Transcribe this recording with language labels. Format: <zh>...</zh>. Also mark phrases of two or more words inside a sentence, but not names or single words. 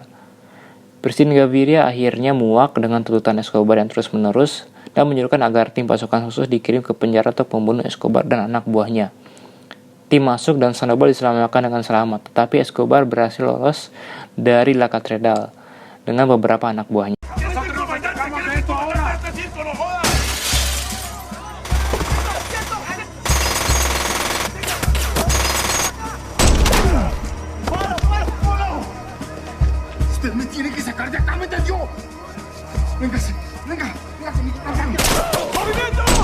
<id>Presiden Gaviria akhirnya muak dengan tuntutan Escobar yang terus-menerus dan menyuruhkan agar tim pasukan khusus dikirim ke penjara untuk membunuh Escobar dan anak buahnya. Tim masuk dan Sandoval diselamatkan dengan selamat, tetapi Escobar berhasil lolos dari La Catedral dengan beberapa anak buahnya.</id> <es>Usted me tiene que sacar de acá, ¿me entendió? Véngase, venga conmigo, ¡movimiento!</es>